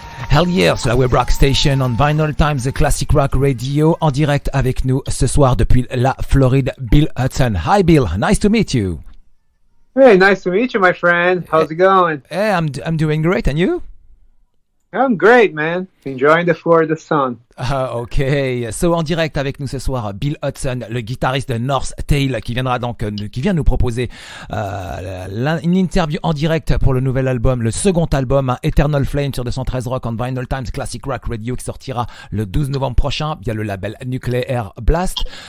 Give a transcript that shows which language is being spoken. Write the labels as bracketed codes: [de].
[en] Hell yeah, [fr] sur la Web Rock Station on Vinyl Times, the Classic Rock Radio, en direct avec nous ce soir depuis la Floride, Bill Hudson. [en] Hi Bill, nice to meet you. Hey, nice to meet you, my friend. How's it going? Hey, I'm doing great, and you? I'm great, man. Enjoying the Florida sun. [fr] Ok, so en direct avec nous ce soir, Bill Hudson, le guitariste de Northtale, qui vient nous proposer une interview en direct pour le nouvel album, le second album, Eternal Flame sur 213 Rock on Vinyl Times Classic Rock Radio, qui sortira le 12 novembre prochain via le label Nuclear Blast.